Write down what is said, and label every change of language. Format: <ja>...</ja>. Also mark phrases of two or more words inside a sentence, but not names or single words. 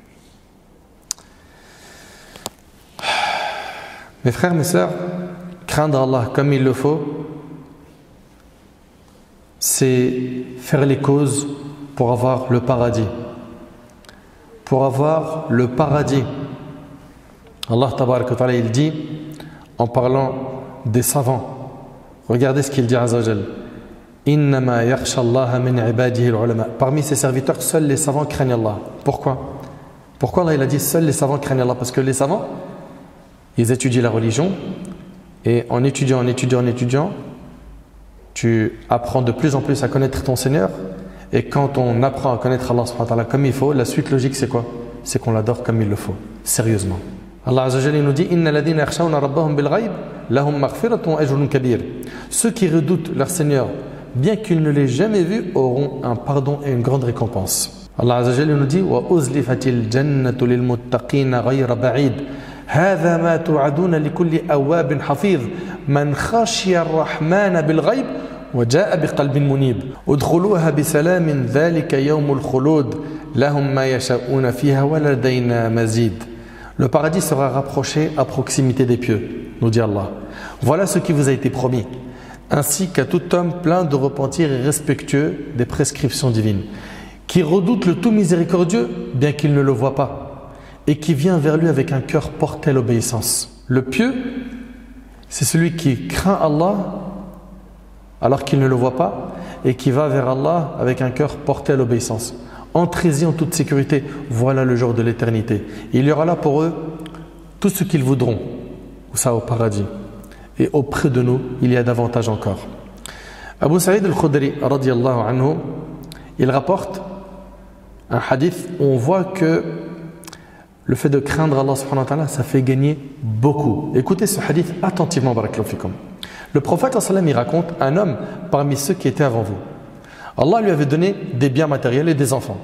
<fr>Mes frères, mes sœurs, craindre Allah comme il le faut, c'est faire les causes pour avoir le paradis. Pour avoir le paradis. Allah</fr> <ar>تبارك وتعالى,</ar> <fr>il dit, en parlant des savants, regardez ce qu'il dit</fr> <ar>عز وجل. إنما يخشى الله من عباده العلماء.</ar> <fr>Parmi ses serviteurs, seuls les savants craignent Allah. Pourquoi? Pourquoi Allah il a dit seuls les savants craignent Allah? Parce que les savants, ils étudient la religion et en étudiant, tu apprends de plus en plus à connaître ton Seigneur. Et quand on apprend à connaître Allah</fr> <ar>سبحانه وتعالى</ar> <fr>comme il faut, la suite logique c'est quoi? C'est qu'on l'adore comme il le faut, sérieusement.</fr> <ar>الله عز وجل</ar> <fr>nous dit</fr> <ar>إن الذين يخشون ربهم بالغيب لهم مغفرة وأجر كبير.</ar> <fr>Ceux qui redoutent leur Seigneur, bien qu'ils ne l'aient jamais vu, auront un pardon et une grande récompense.</fr> <ar>الله عز وجل</ar> <fr>nous dit</fr> <ar>وأزلفت الجنة للمتقين غير بعيد. هذا ما توعدون لكل أواب حفيظ من خشي الرحمن بالغيب وجاء بقلب منيب ادخلوها بسلام ذلك يوم الخلود لهم ما يشاءون فيها ولدينا مزيد.</ar> <fr>Le paradis sera rapproché à proximité des pieux, nous dit Allah. Voilà ce qui vous a été promis, ainsi qu'à tout homme plein de repentir et respectueux des prescriptions divines, qui redoute le tout miséricordieux, bien qu'il ne le voie pas, et qui vient vers lui avec un cœur porté à l'obéissance. Le pieux, c'est celui qui craint Allah alors qu'il ne le voit pas et qui va vers Allah avec un cœur porté à l'obéissance. Entrez-y en toute sécurité, voilà le jour de l'éternité. Il y aura là pour eux tout ce qu'ils voudront, ça au paradis. Et auprès de nous, il y a davantage encore.</fr> <ar>أبو سعيد الخدري رضي الله عنه,</ar> <fr>il rapporte un hadith où on voit que le fait de craindre Allah</fr> <ar>سبحانه وتعالى,</ar> <fr>ça fait gagner beaucoup. Écoutez ce hadith attentivement,</fr> <ar>بارك الله فيكم.</ar> <fr>Le prophète sallam, il raconte un homme parmi ceux qui étaient avant vous. Allah lui avait donné des biens matériels et des enfants.</fr>